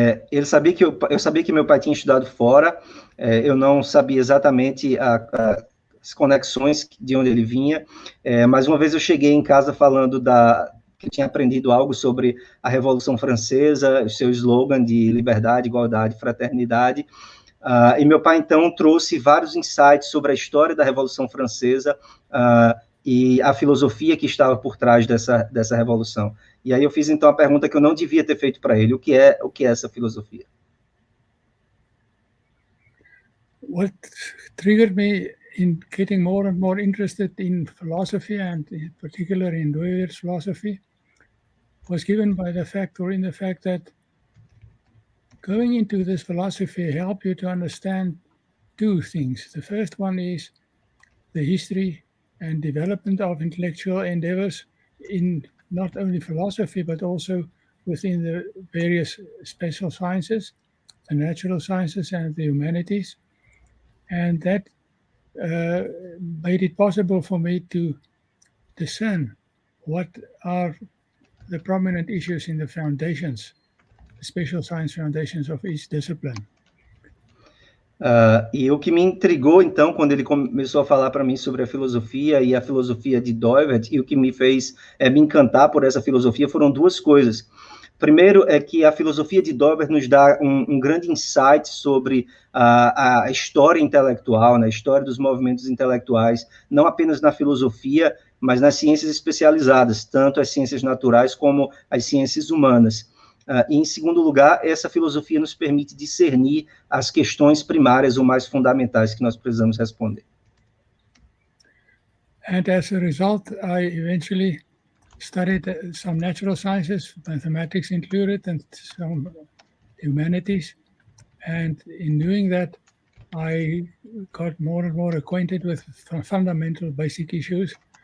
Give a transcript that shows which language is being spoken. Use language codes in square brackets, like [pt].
[pt] Ele sabia que eu sabia que meu pai tinha estudado fora, eu não sabia exatamente as conexões de onde ele vinha, mas uma vez eu cheguei em casa falando que eu tinha aprendido algo sobre a Revolução Francesa, o seu slogan de liberdade, igualdade, fraternidade, e meu pai, então, trouxe vários insights sobre a história da Revolução Francesa e a filosofia que estava por trás dessa revolução. E aí eu fiz, então, a pergunta que eu não devia ter feito para ele, o que é essa filosofia? [en] What triggered me in getting more and more interested in philosophy, and in particular in Dewey's philosophy, was given by the fact that going into this philosophy helped you to understand two things. The first one is the history and development of intellectual endeavors in not only philosophy, but also within the various special sciences, the natural sciences and the humanities. And that made it possible for me to discern what are the prominent issues in the foundations, the special science foundations of each discipline. [pt] E o que me intrigou, então, quando ele começou a falar para mim sobre a filosofia e a filosofia de Dewey, e o que me fez me encantar por essa filosofia foram duas coisas. Primeiro é que a filosofia de Dewey nos dá um grande insight sobre a história intelectual, né, a história dos movimentos intelectuais, não apenas na filosofia, mas nas ciências especializadas, tanto as ciências naturais como as ciências humanas. E, em segundo lugar, essa filosofia nos permite discernir as questões primárias ou mais fundamentais que nós precisamos responder. [en] And as a result, I eventually studied some natural sciences, mathematics included, and some humanities. And in doing that, I got more and more acquainted with fundamental basic issues.